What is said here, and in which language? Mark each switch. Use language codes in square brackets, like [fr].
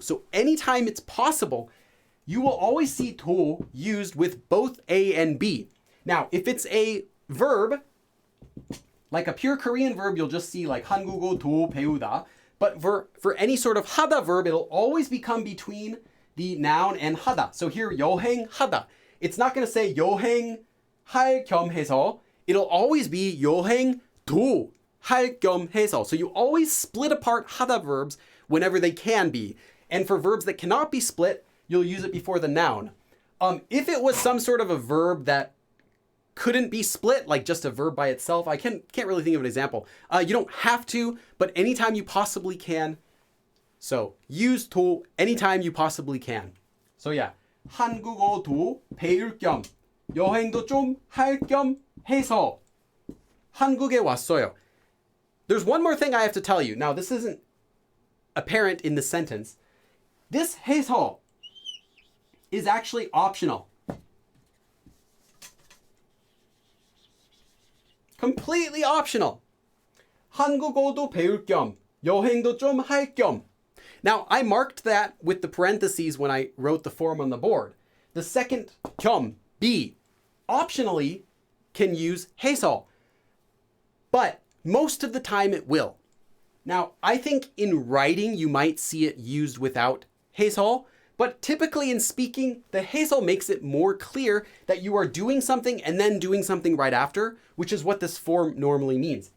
[en] So anytime it's possible, you will always see to used with both A and B. Now, if it's a verb, Like a pure Korean verb, you'll just see like [ko] 한국어 도 배우다. [en] But for any sort of 하다 verb, it'll always become between the noun and 하다. So here, 여행하다. It's not going to say [ko] 여행할 겸 해서. [en] It'll always be [ko] 여행도 할 겸 해서. [en] So you always split apart 하다 verbs whenever they can be. And for verbs that cannot be split, you'll use it before the noun. If it was some sort of a verb that couldn't be split, like just a verb by itself, I can't really think of an example. You don't have to, but anytime you possibly can. So use 도 anytime you possibly can. So yeah, [ko] 한국어도 배울 겸 여행도 좀 할 겸 해서 한국에 왔어요. [en] There's one more thing I have to tell you. Now, this isn't apparent in the sentence. This 해서 is actually optional. Completely optional. [ko] 한국어도 배울 겸 여행도 좀 할 겸. [en] Now, I marked that with the parentheses when I wrote the form on the board. The second 겸, be, optionally can use 해서, but most of the time it will. Now, I think in writing you might see it used without 해서, but typically in speaking, the 해서 makes it more clear that you are doing something and then doing something right after, which is what this form normally means.